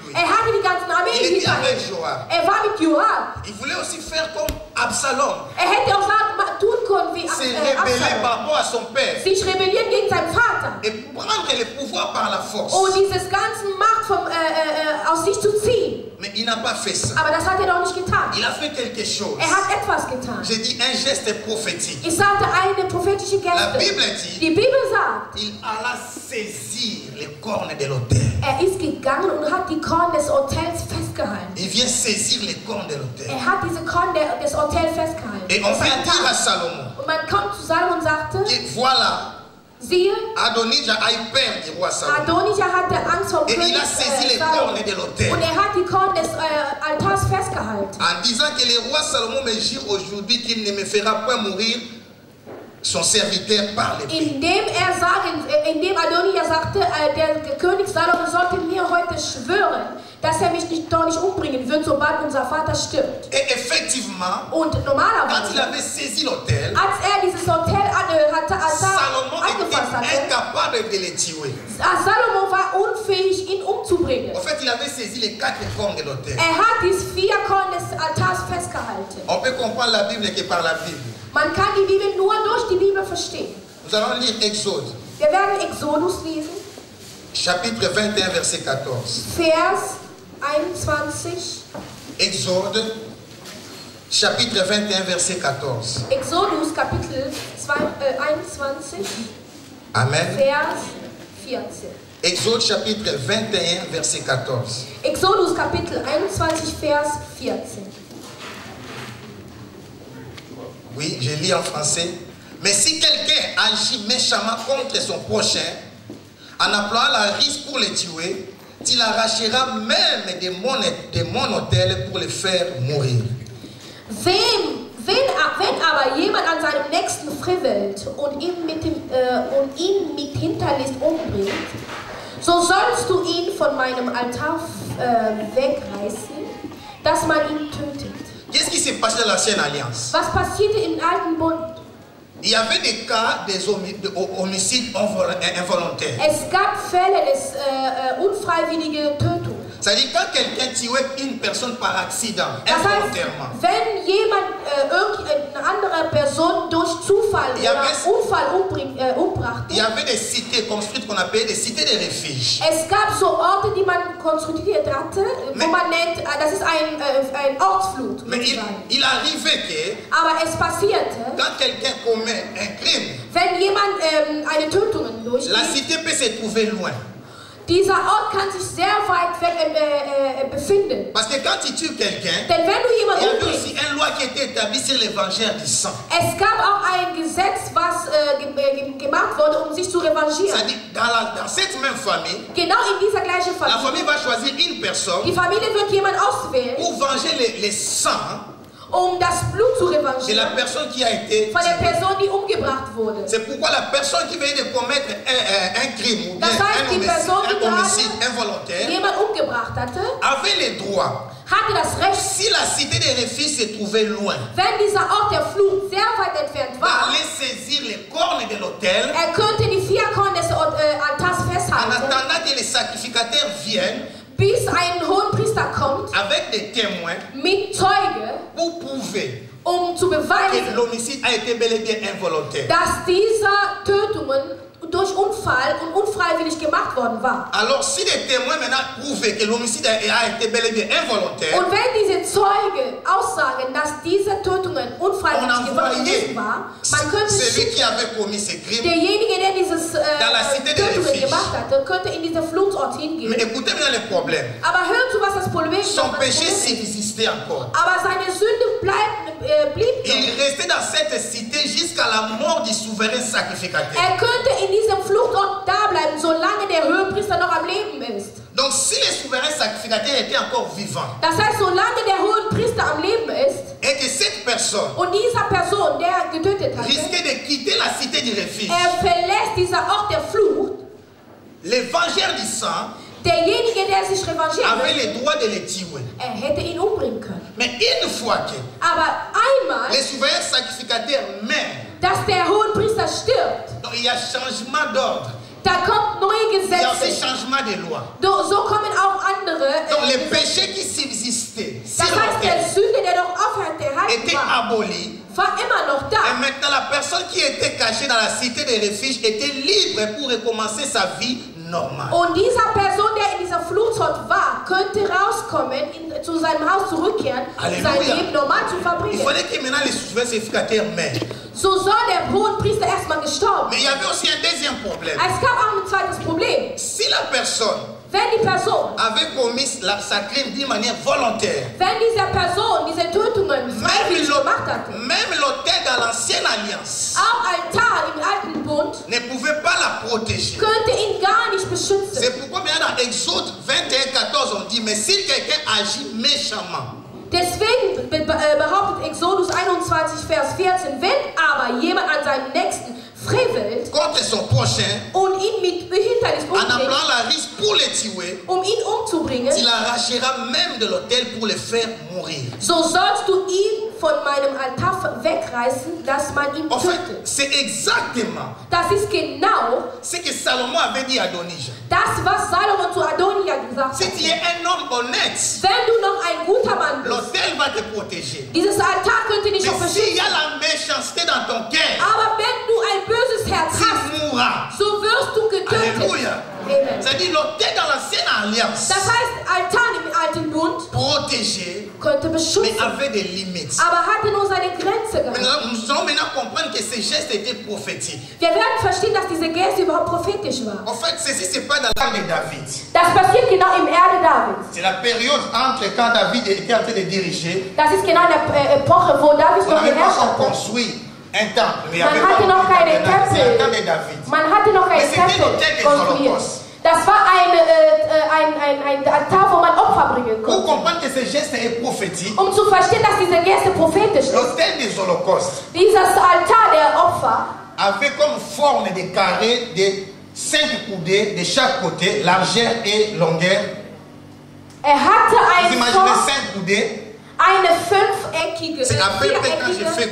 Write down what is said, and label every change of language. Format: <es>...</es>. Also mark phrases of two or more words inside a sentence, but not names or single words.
<de>hatte die ganzen Armeen</de> <fr>Il était</fr> <de>hinter</de> <fr>avec</fr> <de>ihm. Joab. Er war mit Joab.</de> <fr>Il voulait aussi faire comme Absalom,</fr> <de>Hätte auch tun können wie</de> <fr>se rebeller Absalom. par rapport à son père</fr> <de>Sich rebellieren gegen seinen Vater.</de> <fr>et prendre le pouvoir par la force.</fr> <de>Und dieses ganze Macht aus sich zu ziehen.</de> <fr>Mais il n'a pas fait ça.</fr> <de>Aber das hat er doch nicht getan.</de> <fr>Il a fait quelque chose.</fr> <de>Er hat etwas getan.</de> <fr>J'ai dit un geste prophétique.</fr> <de>Ich sagte eine prophetische</de> <fr>La</fr> <de>Geste.</de> <fr>Bible dit,</fr> <de>Die Bibel sagt,</de> <fr>il alla saisir les cornes de l'autel.</fr> <de>er ist gegangen und hat die Korn des Hotels festgehalten.</de> <fr>Il vient saisir les cornes de l'autel.</fr> <de>Er hat diese Korn des Hotels festgehalten.</de> <fr>Et on vient dire à Salomon</fr> <de>Und man kommt zu Salomon und sagte,</de> <fr>que voilà,</fr> <de>siehe,</de> <fr>Adonijah a eu peur du roi Salomon.</fr> <de>Adonijah hatte Angst vor</de> <fr>Et</fr> <de>König</de> <fr>il a saisi les Salomon. cornes de l'autel.</fr> <de>Und er hat die Korn des Altars festgehalten.</de> <fr>En disant que le roi Salomon me jure aujourd'hui qu'il ne me fera point mourir son serviteur par l'épée.</fr> <de>Indem Adonijah sagte, der König Salomon sollte mir heute schwören, dass er mich doch nicht umbringen wird, sobald unser Vater stirbt.</de> <fr>Et effectivement,</fr> <de>Und</de> <fr>quand il</fr> <de>normalerweise,</de> <fr>avait saisi l'autel,</fr> <de>als dieses Hotel Salomon angefasst hatte,</de> <fr>était incapable de le tuer.</fr> <de>Salomon war unfähig, ihn umzubringen.</de> <fr>En fait, il avait saisi les 4 cornes de l'autel.</fr> <de>Er hat die 4 Korn des Altars festgehalten.</de> <fr>On peut comprendre la Bible que par la Bible.</fr> <de>Man kann die Bibel nur durch die Bibel verstehen.</de> <fr>Nous allons lire Exode,</fr> <de>Wir werden Exodus lesen,</de> <fr>chapitre 21, verset 14.</fr> <de>Vers 21.</de> <fr>Exode, chapitre 21, verset 14.</fr> <de>Exodus Kapitel 21, Amen. Vers 14.</de> <fr>Exode, chapitre 21, verset 14.</fr> <de>Exodus Kapitel 21, Vers 14.</de> <fr>Oui, je lis en français. Mais si quelqu'un agit méchamment contre son prochain, en appelant la risque pour le tuer, tu l'arracheras même de mon autel pour le faire mourir.</fr> <de>Wenn aber jemand an seinem Nächsten frevelt und ihn mit Hinterlist umbringt, so sollst du ihn von meinem Altar wegreißen, dass man ihn tötet.</de> <fr>Qu'est-ce qui s'est passé dans l'ancienne alliance?</fr> <de>Was passierte im alten Bund?</de> <fr>Il y avait des cas des homicides involontaires.</fr> <de>Es gab Fälle des unfreiwilligen Tötung.</de> <fr>C'est-à-dire quand quelqu'un tuait une personne par accident,</fr> <de>Das heißt,</de> <fr>involontairement,</fr> <de>wenn jemand irgendeine andere Person durch Zufall oder Unfall umbrachte.</de> <fr>Il y avait des cités construites qu'on appelait des cités de refuge.</fr> <de>Es gab so Orte, die man konstruiert hatte, wo man nennt, das ist ein Ortsflut.</de> <fr>Mais il arrivait que</fr> <de>Aber es passierte,</de> <fr>quand quelqu'un commet un crime,</fr> <de>wenn jemand eine Tötung</de> <fr>la</fr> <de>durchführt,</de> <fr>cité peut se trouver loin.</fr> <de>dieser Ort kann sich sehr weit weg befinden.</de> <fr>Parce que quand tu tues quelqu'un,</fr> <de>Denn wenn du</de> <fr>il y</fr> <de>jemanden</de> <fr>avait</fr> <de>umbringst,</de> <fr>aussi une loi qui était établie sur les vengeurs du sang.</fr> <de>es gab auch ein Gesetz, was gemacht wurde, um sich zu revanchieren.</de> <fr>C'est-à-dire, dans cette même famille,</fr> <de>Genau in dieser gleichen</de> <fr>la</fr> <de>Familie.</de> <fr>famille va choisir une personne</fr> <de>Die Familie wird jemand auswählen,</de> <fr>pour venger les sangs</fr> <de>um das Blut zu</de> <fr>de la</fr> <de>revanchieren</de> <fr>personne qui a été</fr> <de>von der</de> <fr>tuée.</fr> <de>Person, die umgebracht wurde.</de> <fr>C'est pourquoi la personne qui vient de commettre un crime ou bien</fr> <de>Das heißt, die Person, die</de> <fr>un homicide</fr> <de>gerade</de> <fr>involontaire</fr> <de>jemand umgebracht hatte,</de> <fr>avait les droits.</fr> <de>hatte das Recht,</de> <fr>Si la cité des refuges se trouvait loin,</fr> <de>wenn dieser Ort der Flucht sehr weit entfernt war,</de> <fr>d'aller saisir les cornes de l'autel</fr> <de>könnte die 4 Korn des Altars</de> <fr>en</fr> <de>festhalten,</de> <fr>attendant que les sacrificateurs viennent</fr> <de>bis ein Hohenpriester kommt</de> <fr>avec des témoins</fr> <de>mit Zeuge,</de> <fr>pour prouver</fr> <de>zu</de> <fr>que</fr> <de>beweisen,</de> <fr>l'homicide a été bel et bien involontaire.</fr> <de>dass diese Tötungen durch Unfall und unfreiwillig gemacht worden war.</de> <fr>Alors si les témoins maintenant prouvent que l'homicide a été bel et bien involontaire,</fr> <de>Und wenn diese Zeugen aussagen, dass diese Tötungen</de> <fr>on</fr> <de>unfreiwillig</de> <fr>envoyait</fr> <de>gewesen war, man könnte</de> <fr>celui qui avait commis ce crime.</fr> <de>derjenige, der dieses</de> <fr>la cité des</fr> <de>Tötungen</de> <fr>refuges.</fr> <de>gemacht hatte, könnte in diesen Fluchtort</de> <fr>Mais</fr> <de>hingehen.</de> <fr>écoutez bien le problème.</fr> <de>Aber hört zu, was das Problem ist.</de> <fr>Son péché subsistait encore.</fr> <de>Aber seine Sünde blieb</de> <fr>Il</fr> <de>noch.</de> <fr>restait dans cette cité jusqu'à la mort du souverain sacrificateur.</fr> <de>Er könnte in diesem Fluchtort da bleiben, solange der Höhepriester noch am Leben ist.</de> <fr>Donc si le souverain sacrificateur était encore vivant</fr> <de>Das heißt, solange der Hohepriester am Leben ist</de> <fr>et que cette personne</fr> <de>und dieser Person, der getötet hat,</de> <fr>risquait de quitter la cité du refuge,</fr> <de>verlässt dieser Ort der Flucht,</de> <fr>les vengeurs du sang</fr> <de>derjenige, der sich revanchiert,</de> <fr>avaient le droit de le tuer.</fr> <de>hätte ihn umbringen können.</de> <fr>Mais une fois que</fr> <de>Aber einmal,</de> <fr>le souverain sacrificateur meurt,</fr> <de>dass der Hohepriester stirbt,</de> <fr>donc il y a changement d'ordre,</fr> <de>da kommt neue</de> <fr>il y a aussi</fr> <de>Gesetze.</de> <fr>changement de loi.</fr> <de>So kommen auch andere.</de> <fr>Donc les</fr> <de>Gesetze.</de> <fr>péchés qui subsistaient</fr> <de>Das</de> <fr>sur</fr> <de>heißt, der</de> <fr>l'autel</fr> <de>Sünde, der noch aufgehalten</de> <fr>étaient</fr> <de>war,</de> <fr>abolis.</fr> <de>war immer noch</de> <fr>Et</fr> <de>da.</de> <fr>maintenant, la personne qui était cachée dans la cité des refuges était libre pour recommencer sa vie normale.</fr> <de>Und dieser Person, der in dieser Fluchtort war, könnte rauskommen, zu seinem Haus zurückkehren, Halleluja. sein Leben normal zu</de> <fr>Il</fr> <de>verbringen.</de> <fr>fallait que maintenant les souverains sacrificateurs meurent.</fr> <de>So soll der Hohenpriester erstmal gestorben.</de> <fr>Mais il y avait aussi un deuxième problème.</fr> <de>Es gab auch ein zweites Problem.</de> <fr>Si la personne</fr> <de>Wenn die Person,</de> <fr>avait commis sa crime d'une manière volontaire,</fr> <de>wenn diese Person diese Tötungen freiwillig gemacht hatte,</de> <fr>même l'autel dans l'ancienne alliance</fr> <de>auch Altar im alten Bund,</de> <fr>ne pouvait pas la protéger.</fr> <de>könnte ihn gar nicht beschützen.</de> <fr>C'est pourquoi maintenant dans Exode 21:14 on dit, mais si quelqu'un agit méchamment,</fr> <de>Deswegen behauptet Exodus 21, Vers 14, wenn aber jemand an seinem Nächsten frevelt</de> <fr>contre son prochain,</fr> <de>und ihn mit Hindernis</de> <fr>en</fr> <de>umbringt,</de> <fr>appelant la risque pour le tuer,</fr> <de>ihn umzubringen,</de> <fr>il arrachera même de l'autel pour le faire mourir.</fr> <de>so sollst du ihn von meinem Altar wegreißen, dass man ihn</de> <fr>En fait,</fr> <de>tötet.</de> <fr>c'est exactement</fr> <de>Das ist genau</de> <fr>ce que Salomon avait dit à Adonijah.</fr> <de>das, was Salomon zu Adonia gesagt</de> <fr>Si</fr> <de>hat.</de> <fr>tu es un homme honnête,</fr> <de>Wenn du noch ein guter Mann bist,</de> <fr>l'autel va te protéger.</fr> <de>dieses Altar könnte dich noch</de> <fr>Mais s'il y</fr> <de>beschützen.</de> <fr>a la méchanceté dans ton cœur,</fr> <de>Aber wenn du ein böses Herz</de> <fr>tu</fr> <de>hast,</de> <fr>mourras.</fr> <de>so wirst du getötet.</de> <fr>Alléluia. Amen. C'est-à-dire l'autel dans l'ancienne alliance,</fr> <de>Das heißt, Altar im alten Bund</de> <fr>protégé,</fr> <de>könnte</de> <fr>mais</fr> <de>beschützen,</de> <fr>avait des limites.</fr> <de>aber hatte nur seine Grenze gehabt.</de> <fr>Nous allons maintenant comprendre que ces gestes étaient prophétiques.</fr> <de>Wir werden verstehen, dass diese Geste überhaupt prophetisch war.</de> <fr>En fait, ceci se passe dans l'âge de David.</fr> <de>Das passiert genau im Erde Davids.</de> <fr>C'est la période entre quand David était en train de diriger.</fr> <de>Das ist genau in der Epoche, wo David</de> <fr>On</fr> <de>noch</de> <fr>n'avait pas</fr> <de>geherrscht</de> <fr>encore</fr> <de>hatte.</de> <fr>construit un temple. Mais il y</fr> <de>Man</de> <fr>avait</fr> <de>hatte noch</de> <fr>pas</fr> <de>keine</de> <fr>c'est le temps de</fr> <de>Tempel. David. Man hatte noch</de> <fr>Mais</fr> <de>keinen</de> <fr>c'était l'autel</fr> <de>Tempel</de> <fr>des</fr> <de>konstruiert.</de> <fr>Holocaustes.</fr> <de>Das war ein Altar, wo man Opfer bringen</de> <fr>Pour</fr> <de>konnte.</de> <fr>comprendre que ce geste est prophétique,</fr> <de>Um zu verstehen, dass diese Geste prophetisch ist.</de> <fr>l'autel des Holocaustes</fr> <de>Dieses Altar der Opfer</de> <fr>avait comme forme de carré de 5 coudées de chaque côté, largeur et longueur.</fr> <de>hatte</de> <fr>Vous imaginez 5 coudées?</fr> <de>eine fünfeckige,</de> <fr>C'est à peu près quand je</fr>